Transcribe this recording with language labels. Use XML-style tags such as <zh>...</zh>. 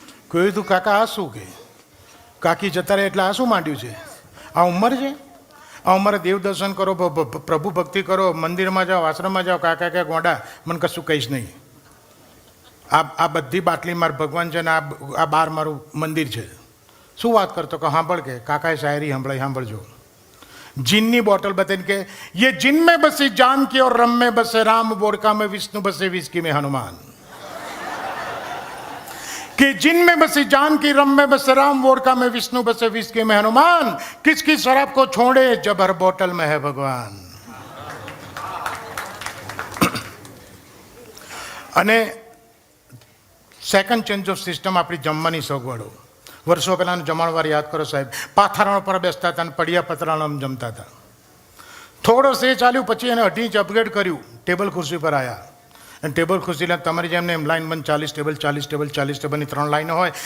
<gu>કહ્યું તું કાકા આ શું કે કાકી જતા રહે એટલે આ શું માંડ્યું છે? આ ઉંમર છે? આ ઉંમરે દેવ દર્શન કરો, પ્રભુ ભક્તિ કરો, મંદિરમાં જાઓ, આશ્રમમાં જાઓ. કાકા કે ગોંડા મને કશું કહીશ નહીં. આ બધી બાટલી માર ભગવાન છે ને આ બાર મારું મંદિર છે. શું વાત કરતો કે સાંભળ કે કાકાએ શાયરી સાંભળાઈ, સાંભળજો. જીનની બોટલ બતાવીને કે</gu> <hi>યે જીન મેં બસી જાન की और रम में बसे राम, वोडका में विष्णु बसे विस्की में हनुमान. कि जिन में बसी जान की रम में बसे राम, वोडका में विष्णु बसे विस्की में हनुमान. किसकी शराब को छोड़े जब हर बोतल में है भगवान.</hi> <gu>અને સેકન્ડ ચેન્જ ઓફ સિસ્ટમ આપણી જમવાની સગવડો. વર્ષો પહેલાંનો જમણવાર યાદ કરો સાહેબ. પાથરણ પર બેસતા હતા અને પડિયા પતરાણામાં જમતા હતા. થોડો સે ચાલ્યું પછી એને 2.5 ઇંચ અપગ્રેડ કર્યું. ટેબલ ખુરશી પર આવ્યા અને ટેબલ ખુરશી લે તમારી જેમ એમ લાઈન બંધ 40 ટેબલ 40 ટેબલ 40 ટેબલની 3 લાઈનો હોય.</gu>